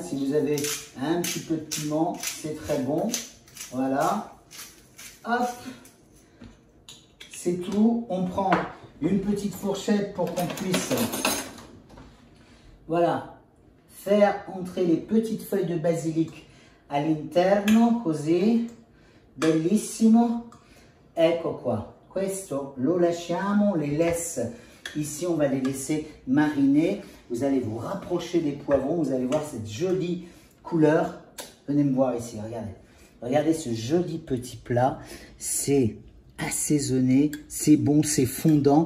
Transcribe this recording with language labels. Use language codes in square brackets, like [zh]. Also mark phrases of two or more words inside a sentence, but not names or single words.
[fr] Si vous avez un petit peu de piment, c'est très bon. Voilà. Hop. C'est tout. On prend une petite fourchette pour qu'on puisse, voilà, faire entrer les petites feuilles de basilic [it] all'interno, così. Bellissimo. Ecco qua. Questo lo lasciamo, [fr] on les laisse. Ici, on va les laisser mariner. Vous allez vous rapprocher des poivrons. Vous allez voir cette jolie couleur. Venez me voir ici, regardez. Regardez ce joli petit plat. C'est assaisonné, c'est bon, c'est fondant.